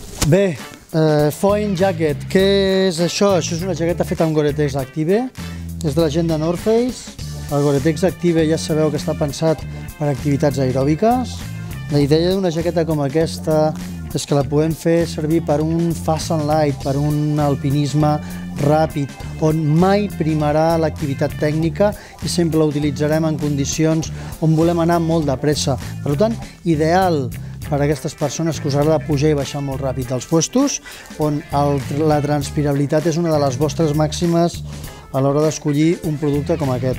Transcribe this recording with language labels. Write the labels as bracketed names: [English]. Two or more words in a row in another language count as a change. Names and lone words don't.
[Catalan] Bé, Foin Jacket, què és això? Això és una jaqueta feta amb Gore-Tex Active, és de la gent de North Face. El Gore-Tex Active ja sabeu que està pensat per activitats aeròbiques. La idea d'una jaqueta com aquesta és que la podem fer servir per un [English] fast and light, [Catalan] per un alpinisme ràpid, on mai primarà l'activitat tècnica i sempre la utilitzarem en condicions on volem anar molt de pressa. Per tant, ideal per a aquestes persones que us agrada pujar i baixar molt ràpid als puestos, on la transpirabilitat és una de les vostres màximes a l'hora d'escollir un producte com aquest.